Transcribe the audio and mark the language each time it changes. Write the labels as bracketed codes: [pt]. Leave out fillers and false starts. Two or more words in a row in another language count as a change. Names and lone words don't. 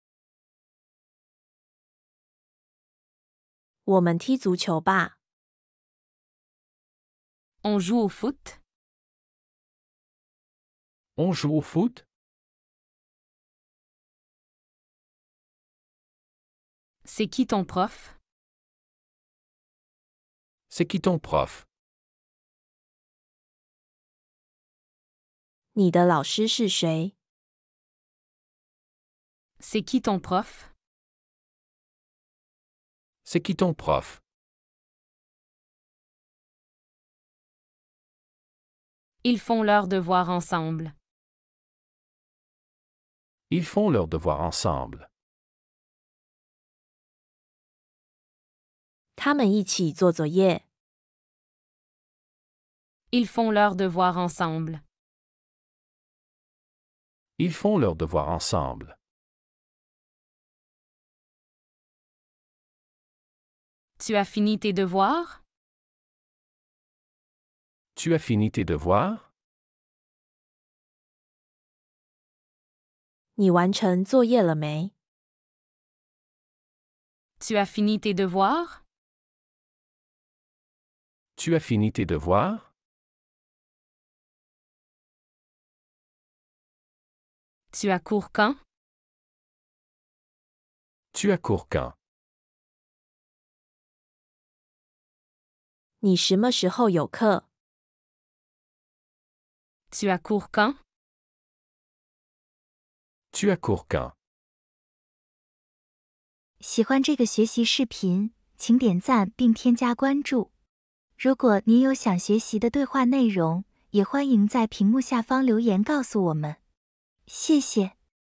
[zh] 我们踢足球吧。 [fr] On joue au foot? On joue au foot? C'est qui ton prof? C'est qui ton prof? [zh] 你的老师是谁？ [fr] C'est qui ton prof? C'est qui ton prof? Ils font leurs devoirs ensemble. Ils font leurs devoirs ensemble. [zh] 他们一起做作业。 [fr] Ils font leurs devoirs ensemble. Ils font leurs devoirs ensemble. Tu as fini tes devoirs? Tu as fini tes devoirs? [zh] 你完成作业了没？ [fr] Tu as fini tes devoirs? Tu as fini tes devoirs? Tu as cours quand? Tu as cours quand? [zh] 你什么时候有课？ [fr] Tu as cours quand? Tu as cours quand? [zh] 喜欢这个学习视频，请点赞并添加关注。如果您有想学习的对话内容，也欢迎在屏幕下方留言告诉我们。谢谢。